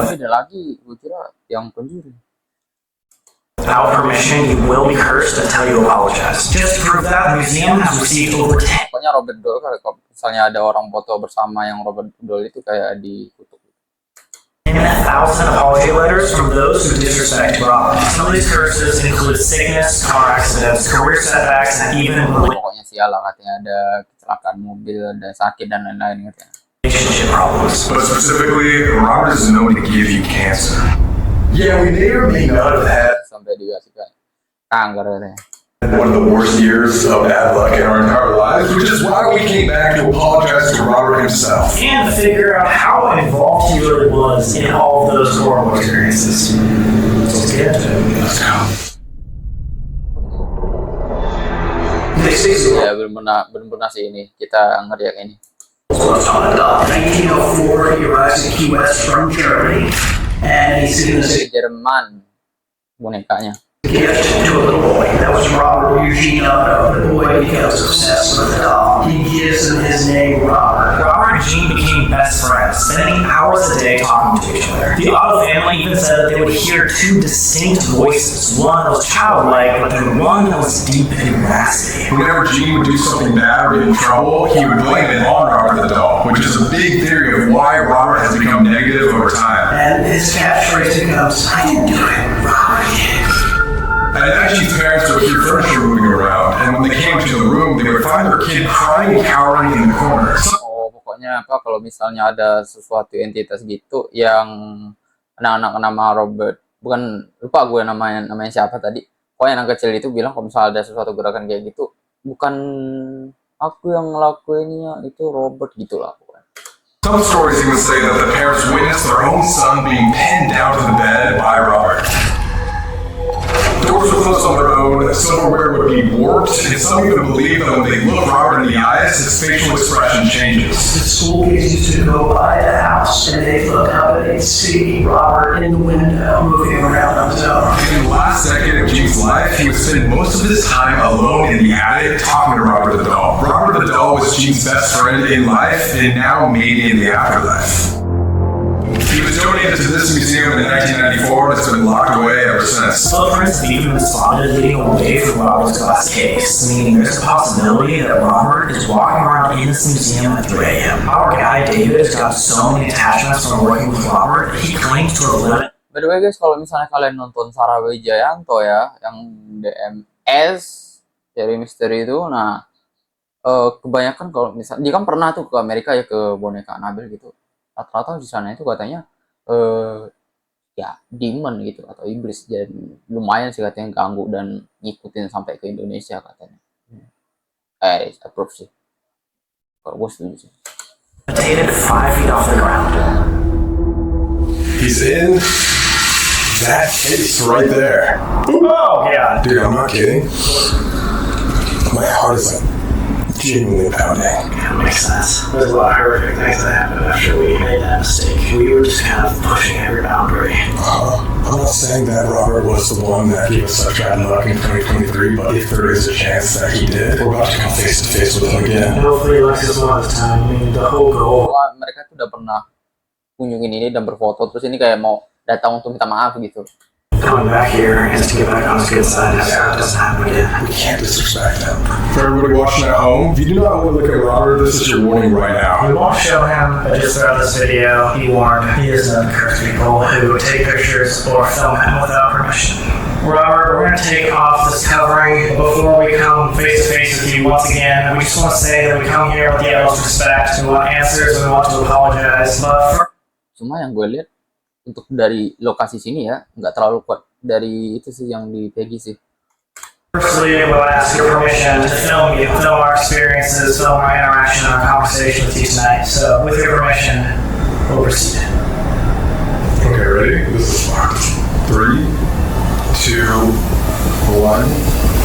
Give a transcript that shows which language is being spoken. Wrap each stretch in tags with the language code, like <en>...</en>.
<id>Tapi ada lagi, gue kira yang pencuri.</id> <en>without permission, you will be cursed until you apologize. Just to prove that, the museum has received over 10</en> <id>Pokoknya Robert Doll, kalau misalnya ada orang foto bersama yang Robert Doll itu kayak dikutuk.</id> <en>1,000 apology letters from those who disrespect Robert. Some of these curses include sickness, car accidents, career setbacks, and even</en> <id>Pokoknya sial lah, katanya ada kecelakaan mobil, ada sakit dan lain-lain katanya.</id> <en>relationship problems. But specifically, Robert is known to give you cancer. Yeah, we may or may not have had</en> <id>Sampai dikasihkan kanker katanya.</id> <en>one of the worst years of bad luck in our entire lives, which is why we came back to apologize to Robert himself. And figure out how involved he really was in all of those horrible experiences. So let's get into it. Let's go. Ya benar-benar sih ini kita ngeriak ini. On a dog. 1904, he arrives in Key West from Germany, and he's going to Dari Jerman bonekanya. gift to a little boy. That was Robert Eugene Otto. The boy becomes obsessed with the doll. He gives him his name, Robert. Robert and Gene became best friends, spending hours a day talking to each other. The Otto family even said that they would hear two distinct voices. One was childlike, but then one that was deep and raspy. Whenever Gene would do something bad or get in trouble, he would blame it on Robert the doll, which is a big theory of why Robert has become negative over time. And his catchphrase becomes, I didn't do it, Robert did. And at night, Gene's parents would hear furniture moving around, and when they came to the room, they would find their kid crying and cowering in the corner.</en> <id>Oh, pokoknya apa kalau misalnya ada sesuatu entitas gitu yang anak-anak nama Robert, bukan lupa gue namanya siapa tadi. Pokoknya anak kecil itu bilang kalau misalnya ada sesuatu gerakan kayak gitu, bukan aku yang ngelakuinnya, itu Robert gitulah pokoknya.</id> <en>Some stories even say that the parents witnessed their own son being pinned down to the bed by Robert. Doors would close on their own, silverware would be warped, and some even believe that when they look Robert in the eyes, his facial expression changes. The school kids used to go by the house and they'd look up and they'd see Robert in the window moving around on his own. In the last decade of Gene's life, he would spend most of his time alone in the attic talking to Robert the doll. Robert the doll was Gene's best friend in life and now maybe in the afterlife. He was donated to this museum in 1994 and has been locked away ever since. Footprints have even been spotted leading away from Robert's glass case, meaning there's a possibility that Robert is walking around in this museum at 3 a.m. Our guy David has got so many attachments from working with Robert, he claims to have lived. By the way guys,</en> <id>kalau misalnya kalian nonton Sarah Wijayanto ya, yang DMS dari misteri itu, nah kebanyakan kalau misalnya dia kan pernah tuh ke Amerika ya ke boneka Annabelle gitu. Rata-rata di sana itu katanya ya demon gitu atau iblis, jadi lumayan sih katanya ganggu dan ngikutin sampai ke Indonesia katanya. Approve sih. Kalau gue setuju sih.</id> <en>5 feet off the ground. He's in that case right there. Oh, yeah. Dude, I'm not kidding. My heart is like genuinely pounding. That makes sense. There's a lot of horrific things that happened after we made that mistake. We were just kind of pushing every boundary. I'm not saying that Robert was the one that gave us such bad luck in 2023, but if there is a chance that he did, we're about to come face to face with him again. Hopefully Alexis will have time. I mean, the whole goal.</en> <id>Wah, mereka tuh udah pernah kunjungin ini dan berfoto, terus ini kayak mau datang untuk minta maaf gitu.</id> <en>Coming back here is to get back on his good side so it doesn't happen again. We can't disrespect him. For everybody watching at home, if you do not want to look at Robert, this is your warning right now. We won't show him, but just throughout this video, he warned he is known to curse people who take pictures or film him without permission. Robert, we're going to take off this covering. Before we come face to face with you once again, we just want to say that we come here with the utmost respect. We want answers, we want to apologize, but first,</en> <id>Cuma yang gue lihat untuk dari lokasi sini ya nggak terlalu kuat dari itu sih yang di Peggy sih.</id> <en>firstly, we'll ask your permission to film you, film our experiences, film our interaction, our conversation with you tonight. So, with your permission, we'll proceed. Okay, ready? This is locked. 3, 2, 1.</en>